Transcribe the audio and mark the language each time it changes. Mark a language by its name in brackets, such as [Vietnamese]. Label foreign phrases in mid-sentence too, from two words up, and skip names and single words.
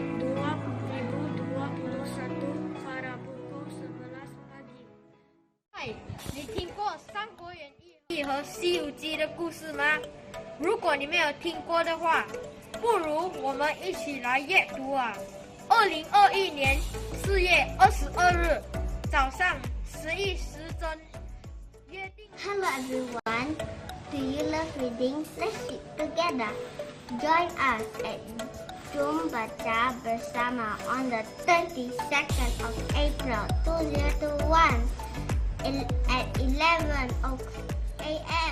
[Malay] 2021 pada pukul 11 pagi. [Chinese] 你听过《三国演义》和《西游记》的故事吗？如果你没有听过的话，不如我们一起来阅读啊！2021年4月22日早上11时整，约定。 [English] Hello everyone, do you love reading? Let's read together. Join us at Jom Baca Bersama on the 32nd of April 2021 at 11 a.m.